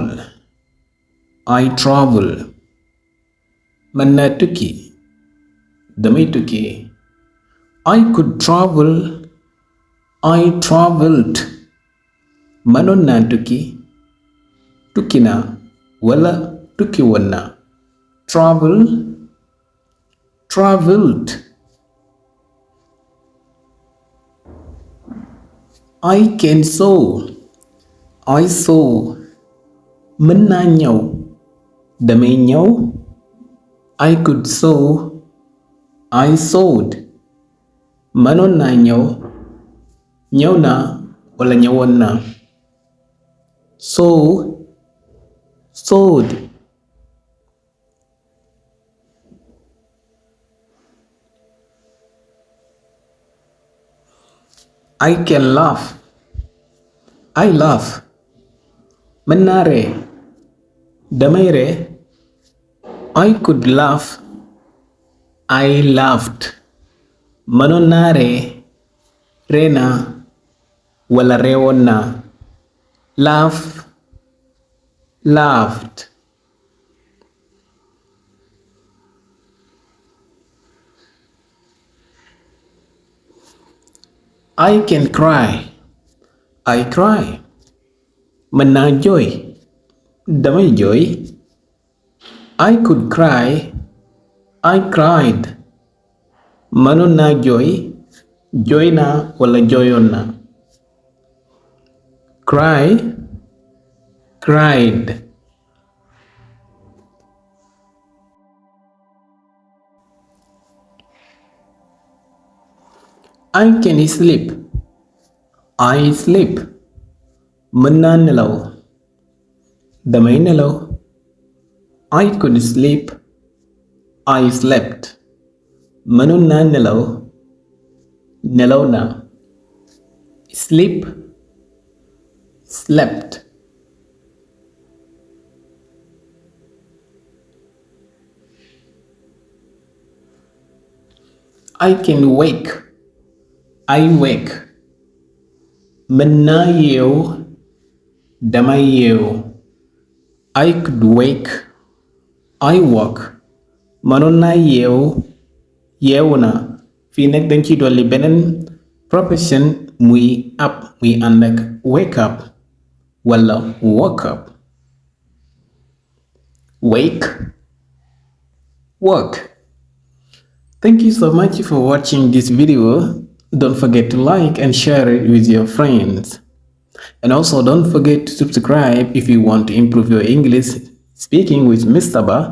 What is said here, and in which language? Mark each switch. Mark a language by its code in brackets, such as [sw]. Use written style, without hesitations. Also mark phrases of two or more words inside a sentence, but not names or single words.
[en] I travel. [wo] mën naa tukki. damay tukki. [en] I could travel. I traveled. [wo] mënoon naa tukki. tukki naa wala tukki woon naa. [en] travel. traveled. I can sew. I sew. [wo] mën naa ñaw. damay ñaw. [en] I could sew. I sewed. [wo] mënoon naa ñëw, ñëw naa wala ñëwoon naa. [en] Sow, sowed. I can laugh, I laugh. [wo] Mën naa ree, damay ree. [en] I could laugh, I laughed. [wo] Mënoon naa ree, ree naa wala reewoon naa. [en] Laugh, laughed. I can cry, I cry. [wo] Mën naa jooy, damay jooy. [en] I could cry, I cried. [wo] Mënoon naa jooy, jooy naa wala jooyoon naa. [en] Cry, cried. I can sleep, I sleep. [wo] Mën naa nelaw, damay nelaw. [en] I could sleep, I slept. [wo] Mënoon naa nelaw, nelaw naa. [en] Sleep, slept. I can wake, I wake. [wo] Mën naa yeew, damay yeew. [en] I could wake, I woke. [wo] Mënoon naa yeew, yeewu na. Fii nag dañ ciy dolli beneen preposition muy up, muy ànd ak [en] wake up [wo] wala [en] woke up. Wake, woke. Thank you so much for watching this video. Don't forget to like and share it with your friends. And also don't forget to subscribe if you want to improve your English speaking with Mr.